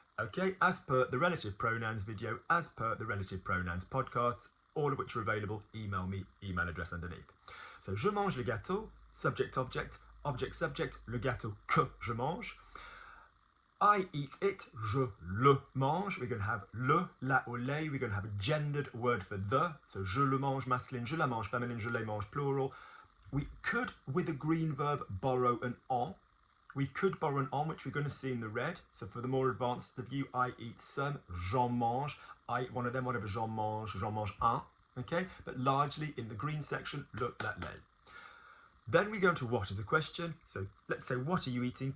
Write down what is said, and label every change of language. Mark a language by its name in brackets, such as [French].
[English] Okay, as per the relative pronouns video, as per the relative pronouns podcasts, all of which are available, email me, email address underneath. [French] So, je mange le gâteau, [English] subject, object, object, subject, [French] le gâteau que je mange. [English] I eat it, [French] je le mange. [English] We're going to have le, la or les. We're going to have a gendered word for the. [French] So, je le mange [English] masculine, [French] je la mange [English] feminine, [French] je les mange [English] plural. We could, with a green verb, borrow an en. We could borrow an en, which we're going to see in the red. So for the more advanced of you, I eat some, [French] j'en mange. [English] I eat one of them, whatever, [French] j'en mange un. [English] Okay, but largely in the green section, le, la, les. Then we go into what as a question. So let's say, what are you eating?